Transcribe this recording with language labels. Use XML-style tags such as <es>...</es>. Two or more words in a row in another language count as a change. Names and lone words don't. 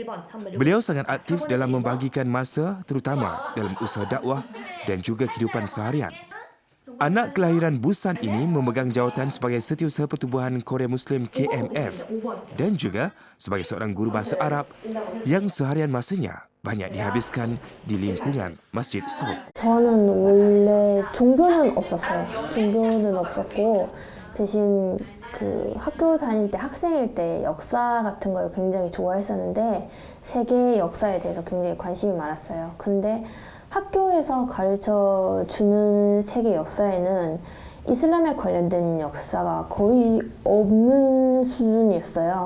<ms>Beliau sangat aktif dalam membahagikan masa terutama dalam usaha dakwah dan juga kehidupan seharian. Anak kelahiran Busan ini memegang jawatan sebagai Setiausaha Pertubuhan Korea Muslim KMF dan juga sebagai seorang guru bahasa Arab yang seharian masanya banyak dihabiskan di lingkungan Masjid Seoul.</ms> <ko>저는 원래 종교는 없었어요. 종교는 없었고 대신 그 학교 다닐 때 학생일 때 역사 같은 걸 굉장히 좋아했었는데 세계 역사에 대해서 굉장히 관심이 많았어요. 근데 학교에서 가르쳐 주는 세계 역사에는 이슬람에 관련된 역사가 거의 없는 수준이었어요.</ko>